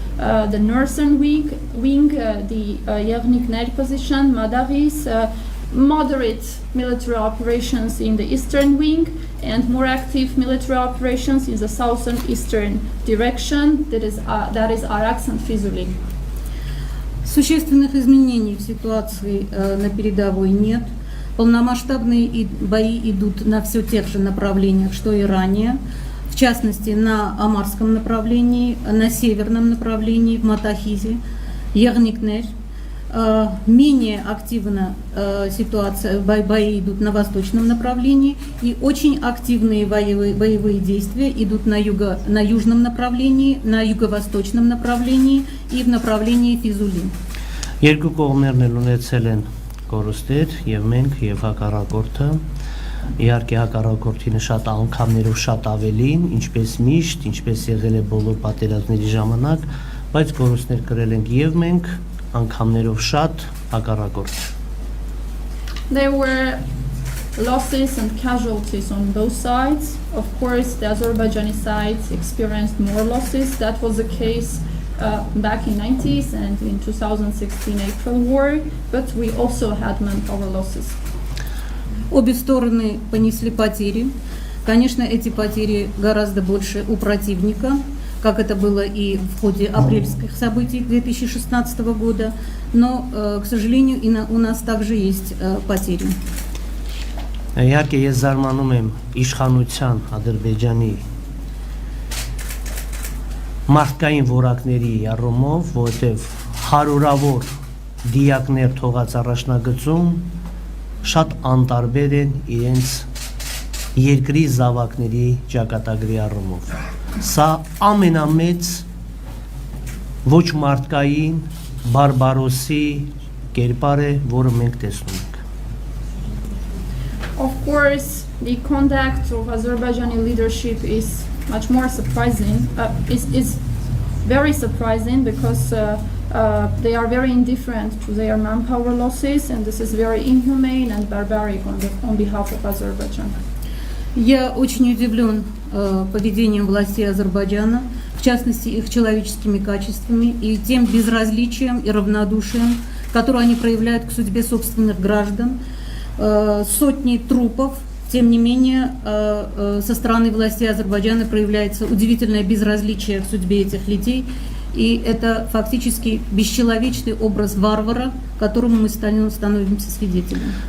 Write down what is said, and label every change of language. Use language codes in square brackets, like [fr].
[en] The northern wing, the Yevnikner position, Madaris, moderate military operations in the eastern wing, and more active military operations in the southern eastern direction, that is Araks and Fizuli. [ru] Существенных изменений в ситуации на передовой нет. Полномасштабные бои идут на все тех же направлениях, что и ранее. В частности, на Амарском направлении, на северном направлении, в Матахизе, Ягникнер. Менее активно бои идут на восточном направлении, и очень активные боевые действия идут на южном направлении, на юго-восточном направлении и в направлении Физули. [hy] Երկու կողմերն էլ ունեցել են կորուստներ, եւ մենք եւ հակառակորդը, իհարկե հակառակորդինը շատ անգամներով շատ ավելին, ինչպես միշտ, ինչպես եղել է բոլոր պատերազմների ժամանակ, բայց կորուստներ կրել ենք եւ մենք անգամներով շատ հակառակորդ։ [en] There were losses and casualties on both sides. Of course, the Azerbaijani side experienced more losses. That was the case back in 90s and in 2016 April war, but we also had manpower losses. [ru] Обе стороны понесли потери. Конечно, эти потери гораздо больше у противника, как это было и в ходе апрельских событий 2016 года, но, к сожалению, и у нас также есть потери. [hy] Իհարկե ես զարմանում եմ իշխանության Ադրբեջանի մարդկային որակների առումով, որովհետև հարյուրավոր դիակներ թողած առաջնագծում շատ անտարբեր են իրենց երկրի զավակների ճակատագրի առումով։ Սա ամենամեծ ոչ մարդկային բարբարոսի կերպար է, որը մենք տեսնում ենք։ [en] Of course, the conduct of Azerbaijani leadership is much more surprising. Is very surprising because they are very indifferent to their manpower losses, and this is very inhumane and barbaric on behalf of Azerbaijan. [ru] Я очень удивлен поведением властей Азербайджана, в частности их человеческими качествами и тем безразличием и равнодушием, которое они проявляют к судьбе собственных граждан. Сотни трупов, тем не менее, со стороны властей Азербайджана проявляется удивительное безразличие к судьбе этих людей, и это фактически бесчеловечный образ варвара, которому мы становимся свидетелями.